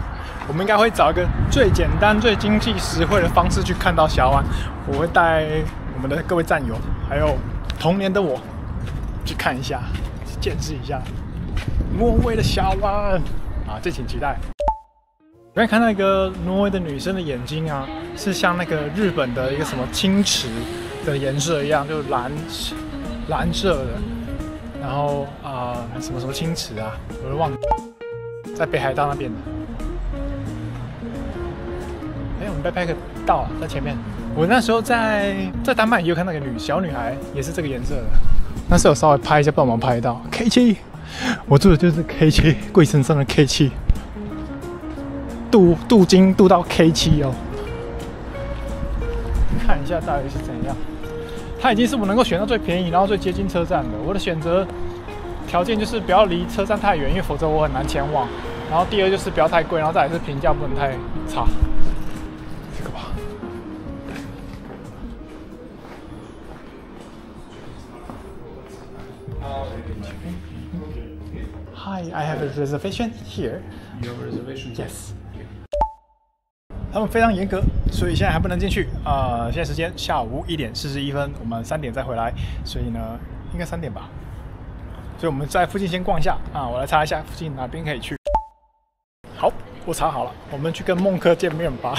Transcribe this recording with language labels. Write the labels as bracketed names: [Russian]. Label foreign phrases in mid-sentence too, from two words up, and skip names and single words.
[Chinese] 我們應該會找一個最簡單、最經濟實惠的方式去看到峽灣。我會帶我們的各位戰友，還有童年的我，去看一下，去見識一下挪威的峽灣啊！敬請期待。我剛才看到一個挪威的女生的眼睛啊，是像那個日本的一個什麼青池的顏色一樣，就是藍色的。然後什麼青池啊，我都忘了，在北海道那邊的。我們 backpack 到了，在前面。我那時候在丹麥也有看到一個小女孩，也是這個顏色的。那時候有稍微拍一下，幫忙拍到 K7， 我住的就是 K7， 貴生生的 K7。鍍金鍍到 K7 哦，看一下到底是怎樣。它已經是我能夠選到最便宜，然後最接近車站的。我的選擇條件就是不要離車站太遠，因為否則我很難前往。然後第二就是不要太貴，然後再來是評價不能太差。這個吧。 [English] Hi, I have a reservation here. Your reservation? Yes. [Chinese] 他们非常嚴格，所以現在還不能進去。現在時間下午1點41分，我們3點再回來，所以呢，應該3點吧。所以我們在附近先逛一下啊，我來查一下附近哪邊可以去。好，我查好了，我們去跟孟克見面吧。